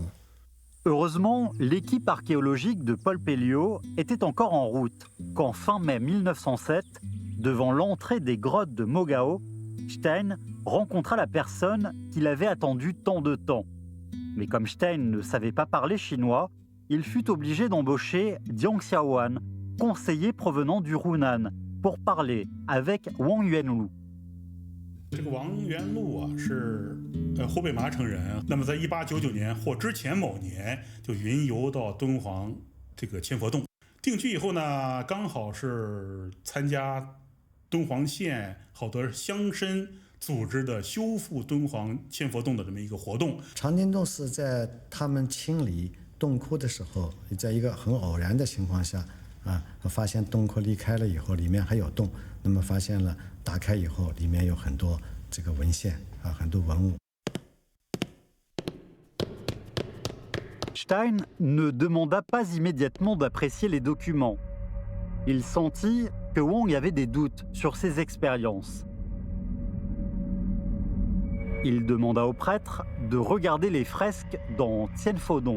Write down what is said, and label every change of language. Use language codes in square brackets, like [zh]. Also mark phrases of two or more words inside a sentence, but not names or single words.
[fr] Heureusement, l'équipe archéologique de Paul Pelliot était encore en route quand, fin mai 1907, devant l'entrée des grottes de Mogao, Stein rencontra la personne qu'il avait attendue tant de temps. Mais comme Stein ne savait pas parler chinois, il fut obligé d'embaucher Jiang Xiaowan, conseiller provenant du Hunan, pour parler avec Wang Yuanlu. [zh] 这个王元禄啊，是湖北麻城人。那么在1899年或之前某年，就云游到敦煌这个千佛洞。定居以后呢，刚好是参加敦煌县好多乡绅组织的修复敦煌千佛洞的这么一个活动。常丁洞是在他们清理洞窟的时候，在一个很偶然的情况下，发现洞窟离开了以后，里面还有洞。那么发现了，打开以后，里面有很多这个文献很多文物。 [fr] Stein ne demanda pas immédiatement d'apprécier les documents. Il sentit que Wang avait des doutes sur ses expériences. Il demanda au prêtre de regarder les fresques dans Tianfodong.